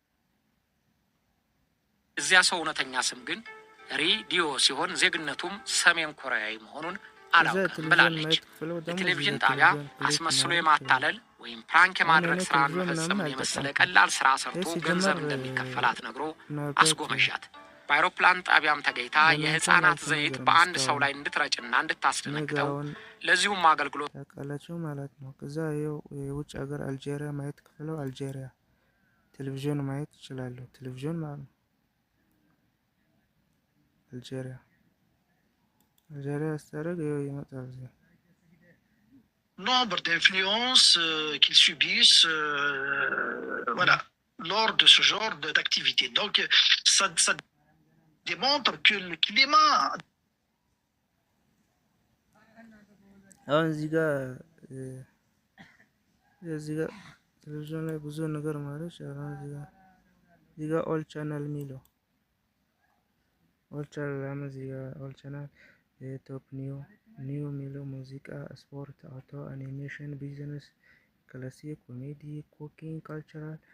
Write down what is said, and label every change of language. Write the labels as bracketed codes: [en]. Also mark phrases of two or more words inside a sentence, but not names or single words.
[am] እዚያ ሰው እውነተኛ ስም ግን ሬዲዮ ሲሆን ዜግነቱም ሰሜን ኮሪያዊ መሆኑን አላውቅም ብላለች። የቴሌቪዥን ጣቢያ አስመስሎ የማታለል ወይም ፕራንክ የማድረግ ስራን መፈጸምን የመሰለ ቀላል ስራ ሰርቶ ገንዘብ እንደሚከፈላት ነግሮ አስጎመዣት። በአይሮፕላን ጣቢያም ተገኝታ የህፃናት ዘይት በአንድ ሰው ላይ እንድትረጭና እንድታስደነግጠው ለዚሁም አገልግሎት ታውቃላችሁ ማለት ነው። ከዛ የውጭ ሀገር አልጄሪያ ማየት ከፈለው አልጄሪያ ቴሌቪዥን ማየት ይችላሉ። ቴሌቪዥን ማለት ነው። Algérie ስታደርግ ይመጣል እዚህ [fr] nombre d'influences qu'ils subissent voilà lors de ce genre d'activité. Donc ça démontre que le climat [am] አሁን እዚህ ጋር ቴሌቪዥን ላይ ብዙ ነገር ማለት ይችላል። እዚህ ጋር [en] all channel [am] የሚለው [en] all channel [am] እዚህ ጋር [en] all channel top new [am] የሚለው ሙዚቃ፣ ስፖርት፣ አውቶ፣ አኒሜሽን፣ ቢዝነስ፣ ክላሲክ፣ ኮሜዲ፣ ኩኪንግ፣ ካልቸራል፣